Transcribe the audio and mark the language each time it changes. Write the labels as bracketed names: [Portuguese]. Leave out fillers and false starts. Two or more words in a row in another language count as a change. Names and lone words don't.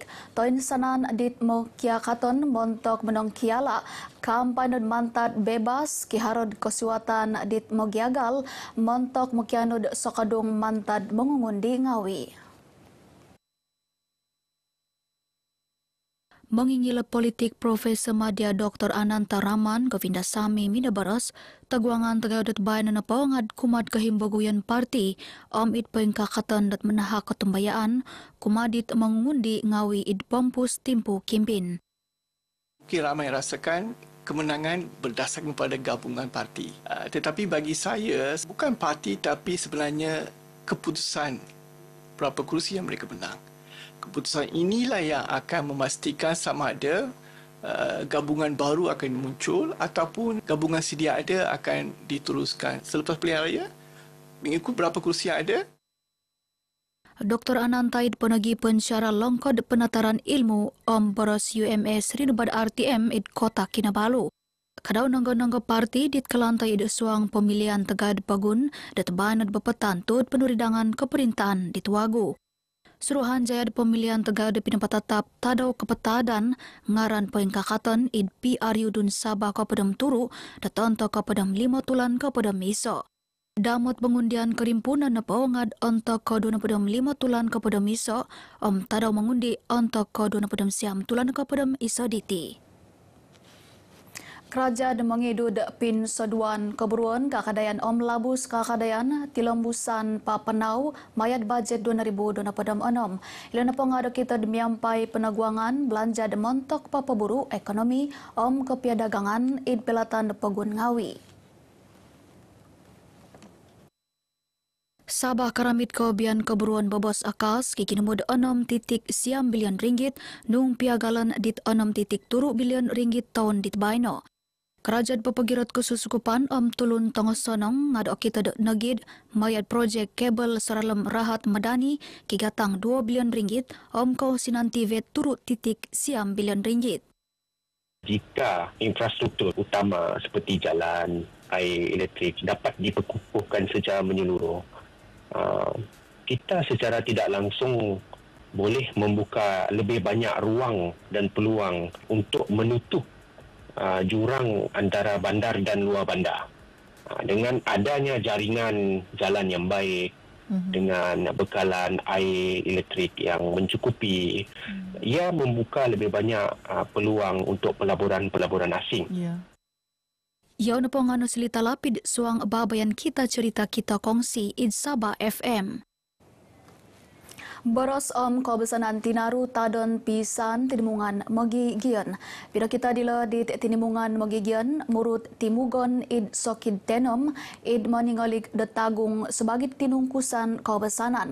[Timugon Murut] Toin sanan dit mo kia katon montok menong kiala kampanod mantad bebas kiharod kesuatan dit mo giagal montok mukianod sokadung mantad mengungundi ngawi. Mengingil politik Profesor Madya Dr. Ananta Raman Govindasamy Minabaras taguangan tagaudat bayan na pawangad kumad kahimbaguyan parti it pengkakatan dat menahak ketumbayaan kumadit mengundi ngawi id pompus timpu kimpin. [Malay] Ramai rasakan kemenangan berdasarkan pada gabungan parti. Tetapi bagi saya bukan parti tapi sebenarnya keputusan berapa kerusi yang mereka menang. Keputusan inilah yang akan memastikan sama ada gabungan baru akan muncul ataupun gabungan sedia ada akan diteruskan selepas pilihan raya mengikut berapa kursi yang ada. [Timugon Murut] Dr. Anantaid penagi pensyara longkod penataran ilmu Boros UMS Rinubad RTM id Kota Kinabalu. Kadau nangga-nangga parti dit kelantai id suang pemilihan tegad pagun dat banat bepetan tut penuridangan keperintahan dit Wagu. Suruhan jaya pemilihan tegad pindapat tetap tadau kepetadan ngaran pengkakatan id PRU dun Sabah Kapadam Turu datanto Kapadam 5 tulan Kapadam Iso. Damot pengundian kerimpunan na paungad untuk kodon na padam 5 tulan Kapadam Iso tadau mengundi untuk kodon na padam siam tulan Kapadam Iso diti. Kerajaan mengidud pin seduan keburuan kakadayan labus kakadayan tilambusan papenau mayat bajet 2026. Ilana pengada kita demiampai penaguangan belanja demontok papaburu ekonomi kepiadagangan id pelatan pegun ngawi. Sabah karamit kebian keburuan bobos akas kikinumud 6.9 bilion ringgit nung piagalan dit 6.7 bilion ringgit tahun dit baino. Kerajaan pepegirat kesusukupan tulun tongosonong ngado kita de negid mayat projek kabel seralem rahat madani kigatang 2 bilion ringgit kau sinanti vet turut titik siam bilion ringgit. [Malay] Jika infrastruktur utama seperti jalan, air, elektrik dapat diperkukuhkan secara menyeluruh, kita secara tidak langsung boleh membuka lebih banyak ruang dan peluang untuk menutup jurang antara bandar dan luar bandar. Dengan adanya jaringan jalan yang baik, dengan bekalan air elektrik yang mencukupi, ia membuka lebih banyak peluang untuk pelaburan-pelaburan asing. [Timugon Murut] Yau na pongano selita lapid suang babayan kita [Malay] cerita kita kongsi [Timugon Murut] id Sabah FM. Boros kebesanan tinaru tadon pisan tinimungan magigian. [Malay] Bila kita [Timugon Murut] dila di tinimungan magigian murut timugon id sokid tenom id maningalik detagung sebagai tinungkusan kebesanan.